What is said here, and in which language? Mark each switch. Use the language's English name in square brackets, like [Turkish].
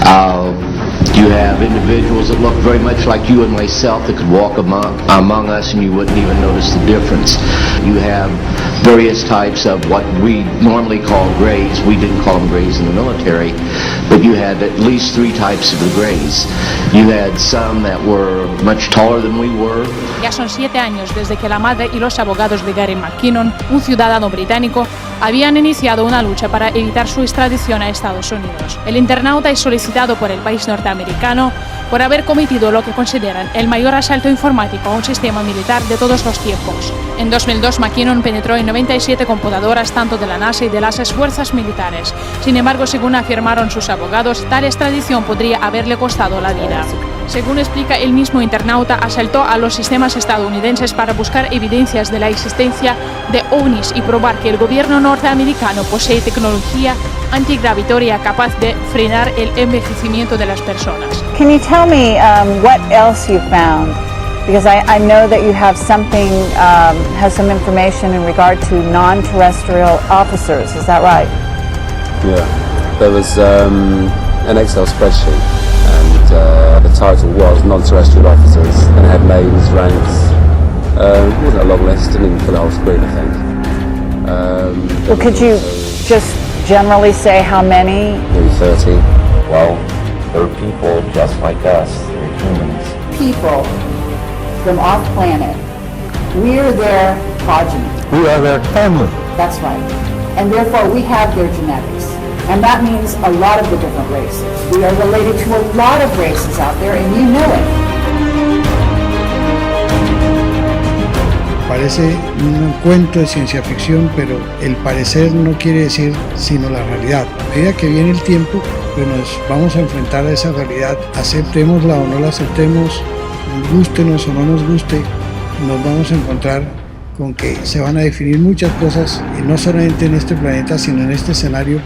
[English] You have individuals that look very much like you and myself that could walk among us and you wouldn't even notice the difference. You have various types of what we normally call grays. We didn't call them grays in the military, but you had at least 3 types of the grays. You had some that were much taller than we were. [Spanish] Ya son 7 años desde que la madre y los abogados de Gary McKinnon, un ciudadano británico, habían iniciado una lucha para evitar su extradición a Estados Unidos. El internauta es solicitado por el país norteamericano por haber cometido lo que consideran el mayor asalto informático a un sistema militar de todos los tiempos. En 2002, McKinnon penetró en 97 computadoras tanto de la NASA y de las fuerzas militares. Sin embargo, según afirmaron sus abogados, tal extradición podría haberle costado la vida. Según explica el mismo internauta, asaltó a los sistemas estadounidenses para buscar evidencias de la existencia de ovnis y probar que el gobierno norteamericano posee tecnología antigravitoria capaz de frenar el envejecimiento de las personas. [English] Can you tell me what else you found? Because I know that you have something, has some information in regard to non-terrestrial officers, is that right? Yeah, there was an Excel spreadsheet, and the title was non-terrestrial officers, and it had names, ranks. It wasn't a long list, didn't even fill the whole screen, I think. Well, could you just generally say how many? Maybe 30. Well, they're people just like us, they're humans. People from our planet. We're their progeny. We are their family. That's right. And therefore we have their genetics. And that means a lot of the different races. We are related to a lot of races out there, and you know it. [Spanish] Parece un cuento de ciencia ficción, pero el parecer no quiere decir sino la realidad. A medida que viene el tiempo, pues nos vamos a enfrentar a esa realidad, aceptémosla o no la aceptemos, gústenos o no nos guste, nos vamos a encontrar con que se van a definir muchas cosas, y no solamente en este planeta, sino en este escenario.